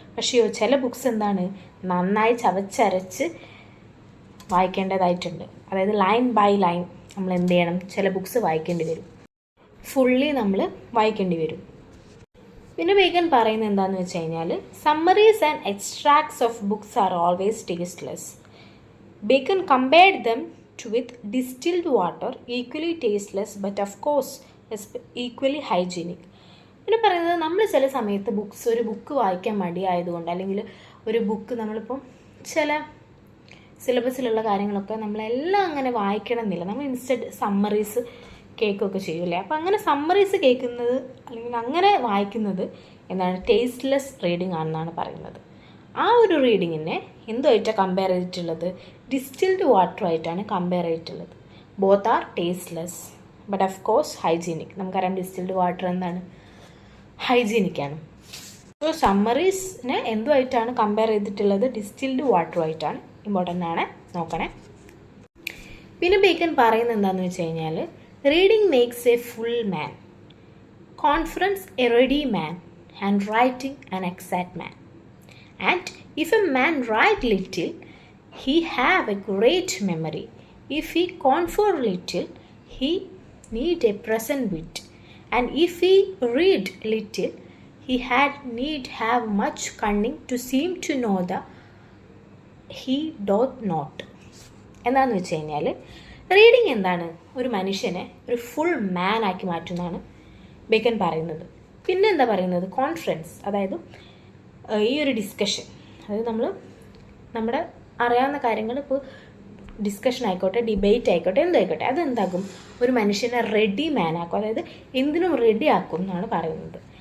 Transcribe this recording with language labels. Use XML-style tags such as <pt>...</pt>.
<ml>പക്ഷേ ചില ബുക്സ് എന്താണ് നന്നായി ചവച്ചരച്ച് വായിക്കേണ്ടതായിട്ടുണ്ട്. അതായത് ലൈൻ ബൈ ലൈൻ നമ്മൾ എന്ത് ചെയ്യണം? ചില ബുക്സ് വായിക്കേണ്ടി വരും, ഫുള്ളി നമ്മൾ വായിക്കേണ്ടി വരും. പിന്നെ ബേക്കൺ പറയുന്നത് എന്താണെന്ന് വെച്ച് കഴിഞ്ഞാൽ</ml> <en>Summaries and extracts of books are always tasteless. Bacon compared them with distilled water, equally tasteless but of course equally hygienic.</en> <ml>പിന്നെ പറയുന്നത് നമ്മൾ ചില സമയത്ത് ഒരു ബുക്ക് വായിക്കാൻ മടിയായതുകൊണ്ട് അല്ലെങ്കിൽ ഒരു ബുക്ക് നമ്മളിപ്പം ചില സിലബസിലുള്ള കാര്യങ്ങളൊക്കെ നമ്മളെല്ലാം അങ്ങനെ വായിക്കണം എന്നില്ല, നമ്മൾ ഇൻസ്റ്റഡ് സമ്മറീസ് കേൾക്കുകയൊക്കെ ചെയ്യൂലേ. അപ്പോൾ അങ്ങനെ സമ്മറീസ് കേൾക്കുന്നത് അല്ലെങ്കിൽ അങ്ങനെ വായിക്കുന്നത് എന്താണ്? ടേസ്റ്റ്ലെസ് റീഡിംഗ് ആണെന്നാണ് പറയുന്നത്. ആ ഒരു റീഡിങ്ങിനെ എന്തുമായിട്ടാണ് കമ്പയർ ചെയ്തിട്ടുള്ളത്? ഡിസ്റ്റിൽഡ് വാട്ടറുമായിട്ടാണ് കമ്പയർ ചെയ്തിട്ടുള്ളത്.</ml> <en>Both are tasteless but of course hygienic.</en> <ml>നമുക്കറിയാം ഡിസ്റ്റിൽഡ് വാട്ടർ എന്താണ്? ഹൈജീനിക്കാണ്. സോ സമ്മറീസിനെ എന്തുമായിട്ടാണ് കമ്പയർ ചെയ്തിട്ടുള്ളത്? ഡിസ്റ്റിൽഡ് വാട്ടറുമായിട്ടാണ്. ഇമ്പോർട്ടൻ്റ് ആണ്, നോക്കണേ. പിന്നെ ബേക്കൺ പറയുന്നത് എന്താണെന്ന് വെച്ച് കഴിഞ്ഞാൽ</ml> <en>Reading makes a full man, confidence a ready man, and writing an exact man. And if a man write little, he have a great memory. If he confer little, he need a present wit. And if he read little, he had need have much cunning to seem to know the he doth not.</en> <ml>എന്താണെന്ന് വെച്ച് കഴിഞ്ഞാൽ reading എന്താണ്, ഒരു മനുഷ്യനെ ഒരു full മാൻ ആക്കി മാറ്റുന്നതാണ് bacon പറയുന്നത്. പിന്നെ എന്താ പറയുന്നത്, കോൺഫിഡൻസ്, അതായത് ഈ ഒരു ഡിസ്കഷൻ, അതായത് നമ്മുടെ അറിയാവുന്ന കാര്യങ്ങൾ, ഇപ്പോൾ ഡിസ്കഷൻ ആയിക്കോട്ടെ, ഡിബേറ്റ് ആയിക്കോട്ടെ, എന്തായിക്കോട്ടെ, അതെന്താക്കും ഒരു മനുഷ്യനെ റെഡി മാൻ ആക്കും, അതായത് എന്തിനും റെഡി ആക്കും എന്നാണ് പറയുന്നത്.</ml>